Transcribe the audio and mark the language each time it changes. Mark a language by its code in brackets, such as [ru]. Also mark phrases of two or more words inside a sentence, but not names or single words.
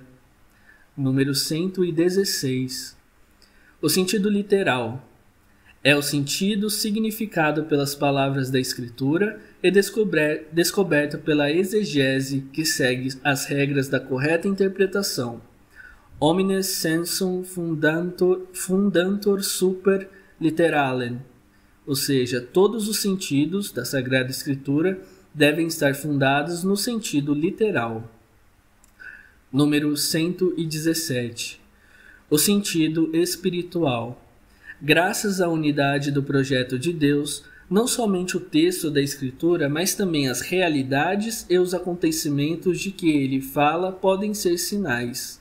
[pt] Número 116. O sentido literal é o sentido significado pelas palavras da Escritura e descoberto pela exegese que segue as regras da correta interpretação. [la] Omnes sensum fundantur super literalem. [pt] Ou seja, todos os sentidos da Sagrada Escritura devem estar fundados no sentido literal. Número 117. O sentido espiritual. graças à unidade do projeto de Deus, não somente o texto da Escritura, mas também as realidades e os acontecimentos de que ele fala podem ser sinais.